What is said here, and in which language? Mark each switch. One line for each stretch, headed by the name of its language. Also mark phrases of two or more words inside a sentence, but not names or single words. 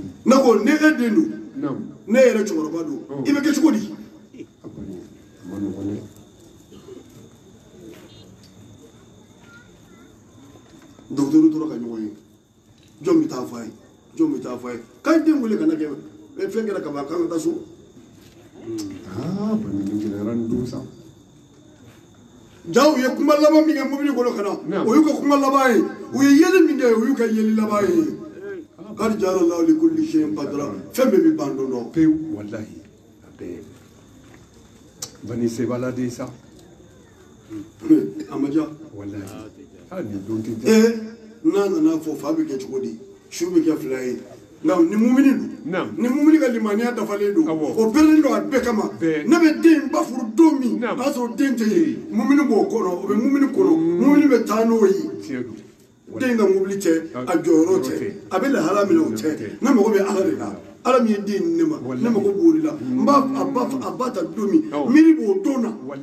Bambara: ne ko ni e den don ne yɛrɛ cɛkɔrɔba don i bɛ kɛ cogo di n'u tora ka ɲɔgɔn ye jɔn bɛ taa fɔ a ye jɔn bɛ taa fɔ a ye k'a den wele ka na kɛ fɛn kɛra ka ban k'an ka taa so. bani nin gɛlɛyara nin don sa. ja u ye kuma laban min kɛ mobili kɔnɔ ka na o y'u ka kuma laban ye u ye yeli min kɛ o y'u ka yeli laban ye. k'ali jara la li
Arabic: كل شيء قدرة
Bambara: fɛn bɛɛ bɛ ban don dɔ. pewu walahi a bɛɛ bani sebala de sa. a ma ja. walahi hali nin don tɛ ja. n'a nana fɔ fa bɛ kɛ cogo di su bɛ kɛ fila ye. nka ni mumini don ni mumini ka limaniya dafalen don o bɛɛlen don a bɛɛ kama ne bɛ den ba furu don min o y'a sɔrɔ den tɛ yen mumini b'o kɔnɔ o bɛ mumini kɔnɔ mumini bɛ taa n'o ye den ka mobili tɛ a jɔyɔrɔ tɛ a bɛ lahala min na o tɛ ne mago bɛ ala de la ala min ye den di ne ma ne mago b'o de la n b'a a ba ta don min miiri b'o don na